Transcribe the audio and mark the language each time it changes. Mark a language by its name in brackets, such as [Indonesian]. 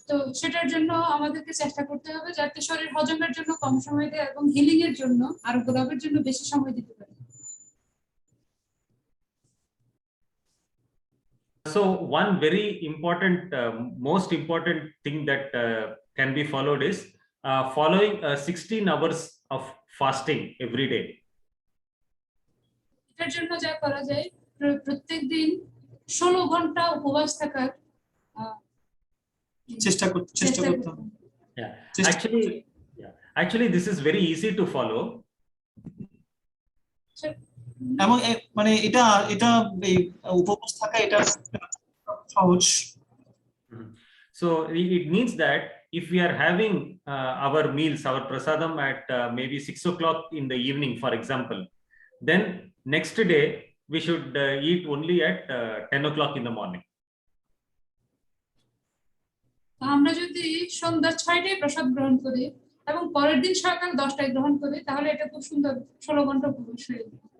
[Bangla] তো সেটার জন্য আমাদেরকে চেষ্টা করতে হবে যাতে শরীর হজমের জন্য কম সময় দেয় এবং হিলিং এর জন্য আরোগ্য লাভের জন্য বেশি সময় দিতে পারে। [English] So one very important, most important thing that can be followed is following 16 hours of fasting every day. [Bangla] এটার জন্য যা করা যায় প্রত্যেকদিন 16 ঘন্টা উপবাস থাকার চেষ্টা করতে হবে। [English] Yeah, actually this is very easy to follow. [Bangla] এবং মানে এটা উপবাস থাকা এটা সহজ। [English] So it means that if we are having our meals, our prasadam at maybe 6 o'clock in the evening, for example, then next day we should eat only at 10 o'clock in the morning. [Bangla] আমরা যদি সন্ধ্যা 6টায় প্রসাদ গ্রহণ করি এবং পরের দিন সকাল 10টায় গ্রহণ করি তাহলে এটা খুব সুন্দর 16 ঘন্টা উপবাস হয়ে যাবে।